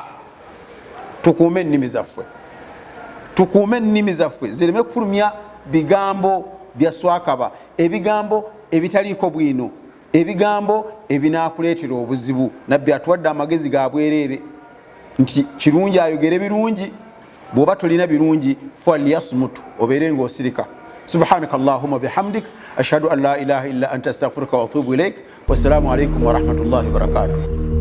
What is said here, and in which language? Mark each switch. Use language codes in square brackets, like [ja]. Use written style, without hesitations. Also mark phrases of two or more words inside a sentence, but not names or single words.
[lg] Tukuume ennimi zaffe, tukuume ennimi zaffe zireme kufulumya bigambo bya swakaba, ebigambo ebitaliiko bwino, ebigambo ebinaakuleetera obuzibu. Nabbi atuwadde amagezi ga bwereere nti kirungi ayogere birungi, bw'oba tolina birungi falyasmut, obeere ng'osirika. [ar] سبحانك اللهم بحمدك أشهد أن لا إله إلا أنت أستغفرك وأتوب إليك. والسلام عليكم ورحمة الله وبركاته.